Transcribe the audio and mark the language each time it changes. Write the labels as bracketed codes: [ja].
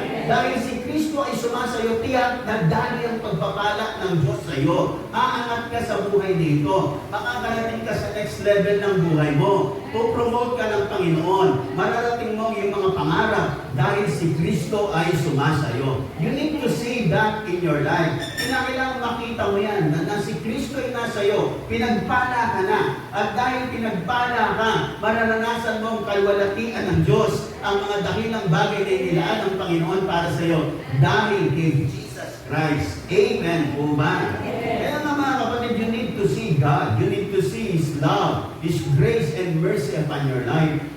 [tl] Dahil si Kristo ay sumasayo, tiyak na dali ang pagpapala ng Diyos sa iyo. Aangat ka sa buhay dito. Makakarating ka sa next level ng buhay mo. Pupromote ka ng Panginoon. Mararating mo yung mga pangarap dahil si Kristo ay sumasayo. [en] You need to see that in your life. [tl] Kinakailangan makita mo yan na si Kristo ay nasa iyo. Pinagpala ka na. At dahil pinagpala ka, mararanasan mo ang kalwalatian ng Diyos, ang mga dakilang bagay na inilaan ng Panginoon para sa iyo dahil kay Jesus Christ. Amen po ba? Kaya nga mga kapatid, [en] you need to see God. You need to see His love, His grace and mercy upon your life.